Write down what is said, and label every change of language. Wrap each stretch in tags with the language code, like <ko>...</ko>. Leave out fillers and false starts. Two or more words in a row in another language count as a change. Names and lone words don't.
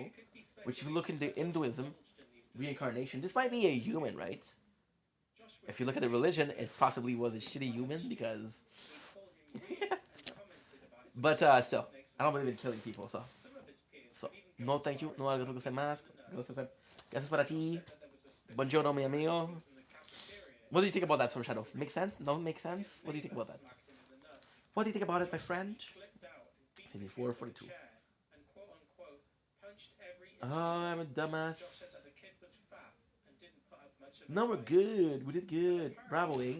<en>Which if you look into Hinduism, reincarnation, this might be a human, right? If you look at the religion, it possibly was a shitty human because... but still, I don't believe in killing people, so... no thank you, no</en> <ja>ありがとうございます,</ja> <es>gracias para ti, buongiorno mi amigo.</es> <en>What do you think about that, Storm Shadow? Make sense? No, make sense? What do you think about that? What do you think about it, my friend? 54, 42. Oh, I'm a dumbass. No, we're good. We did good. Bravo, Inc.</en>